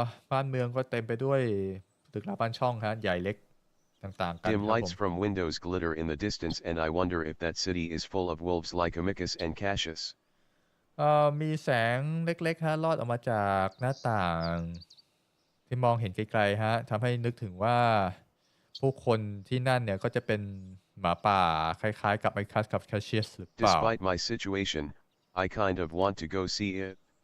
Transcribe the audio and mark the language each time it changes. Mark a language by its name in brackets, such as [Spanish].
[Thai] บ้านเมืองก็เต็มไปด้วยตึกราบ้านช่องฮะใหญ่เล็กต่างๆกัน [English] Dim [Thai] ครับ [English] lights [Thai] ผม [English] from windows glitter in the distance and I wonder if that city is full of wolves like Amicus and Cassius. [Thai] มีแสงเล็กๆฮะลอดออกมาจากหน้าต่างที่มองเห็นไกลๆฮะทำให้นึกถึงว่าผู้คนที่นั่นเนี่ยก็จะเป็นหมาป่าคล้ายๆกับไมคัสกับแคชเชียสหรือเปล่า [English] Despite my situation, I kind of want to go see it.